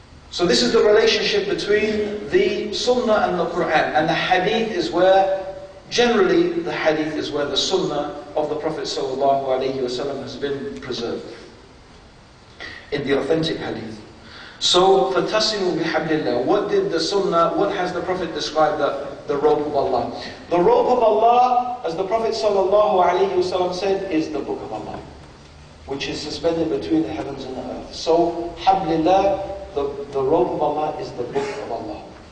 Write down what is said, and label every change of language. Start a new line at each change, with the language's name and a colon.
English: So this is the relationship between the Sunnah and the Quran. And the Hadith is where, generally the Hadith is where the Sunnah of the Prophet ﷺ has been preserved. In the authentic Hadith.
Arabic: So, فَتَصِمُوا بِحَبْلِ اللَّهِ.
English: What did the Sunnah, what has the Prophet described the rope of Allah? The rope of Allah, as the Prophet ﷺ said, is the book of Allah, which is suspended between the heavens and the earth. So, Hablillah, the rope of Allah is the book of Allah.